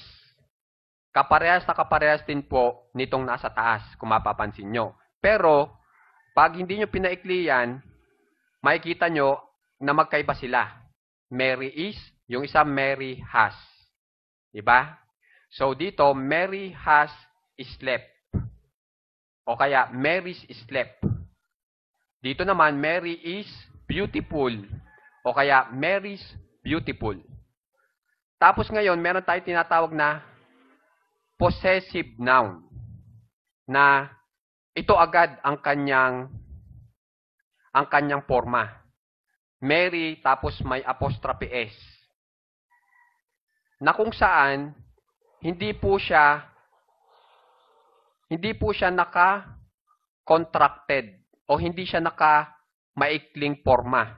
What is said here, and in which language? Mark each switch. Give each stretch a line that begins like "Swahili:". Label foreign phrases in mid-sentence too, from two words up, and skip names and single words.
Filipino: Kaparehas na kaparehas din po nitong nasa taas, kung mapapansin nyo. Pero, pag hindi nyo pinaikli yan, makikita nyo na magkaiba sila.
English: Mary is,
Filipino: yung isa
English: Mary has.
Filipino: Diba? So, dito,
English: Mary has slept.
Filipino: O kaya,
English: Mary's slept.
Filipino: Dito naman,
English: Mary is beautiful.
Filipino: O kaya,
English: Mary's beautiful.
Filipino: Tapos ngayon, meron tayong tinatawag na
English: possessive noun.
Filipino: Na ito agad ang kanyang forma. Mary, tapos may
English: apostrophe S.
Filipino: Na kung saan, hindi po siya naka-contracted o hindi siya naka-maikling forma.